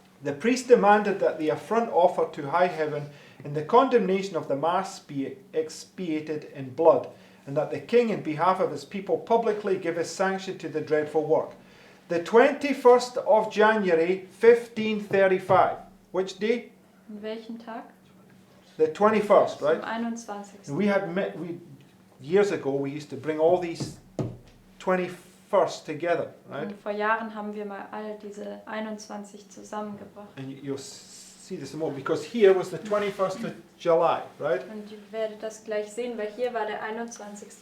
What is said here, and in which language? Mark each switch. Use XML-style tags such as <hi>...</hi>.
<en>The priest demanded that the affront offered to high heaven and the condemnation of the mass be expiated in blood, and that the king, in behalf of his people, publicly give his sanction to the dreadful work. The 21st of January, 1535. Which day?</en> <de>An welchen Tag?</de> <en>The 21st, right?</en> <de>Am 21.</de> <en>We years ago, we used to bring all these 21st together, right?</en> <de>Und vor Jahren haben wir mal all diese 21 zusammengebracht.</de> <en>And you'll see this more, because here was the 21st of July, right?</en> <de>Und ihr werdet das gleich sehen, weil hier war der 21.</de>